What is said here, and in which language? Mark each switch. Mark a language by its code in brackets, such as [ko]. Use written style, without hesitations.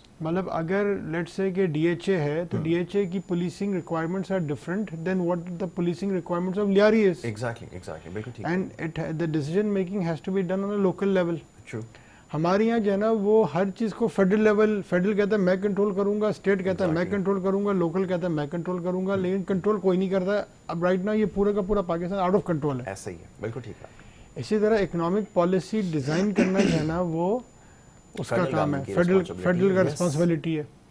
[ur] مطلب اگر لیٹ سے کہ ڈی ایچ اے ہے تو ڈی ایچ اے کی [en] Policing requirements are different than what the policing requirements of Lyari is. [ur] Exactly بالکل ٹھیک. [en] And the decision making has to be done on a local level. [ur] ہمارے یہاں جو ہے نا وہ ہر چیز کو فیڈرل لیول, فیڈرل کہتا ہے میں کنٹرول کروں گا, اسٹیٹ کہتا ہے میں کنٹرول کروں گا, لوکل کہتا ہے میں کنٹرول کروں گا, لیکن کنٹرول کوئی نہیں کرتا. اب رائٹ نا یہ پورا کا پورا پاکستان آؤٹ آف کنٹرول ہے. ایسا ہی ہے, بالکل ٹھیک ہے. اسی طرح اکنامک پالیسی ڈیزائن کرنا جو ہے نا وہ اس کا کام ہے, فیڈرل کا رسپانسبلٹی ہے.